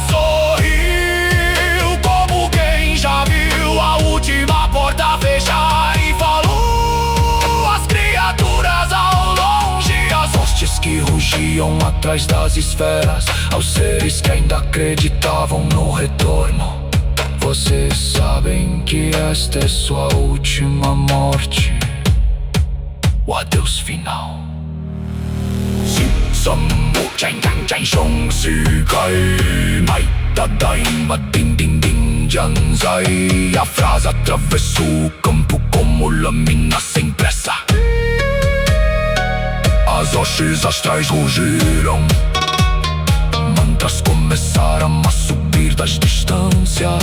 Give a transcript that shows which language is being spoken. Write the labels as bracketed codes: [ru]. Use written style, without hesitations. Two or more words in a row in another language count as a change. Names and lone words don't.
[pt] Sorriu como quem já viu a última porta fechar e falou às criaturas ao longe, às hostes que rugiam atrás das esferas, aos seres que ainda acreditavam no retorno. Vocês sabem que esta é sua última morte, o adeus final. Sammu chang chang chang shong si kai mai tadaima din din din janzai. A frase atravessou o campo como lâmina sem pressa. As hostes astrais rugiram, mantras começaram a subir das distâncias.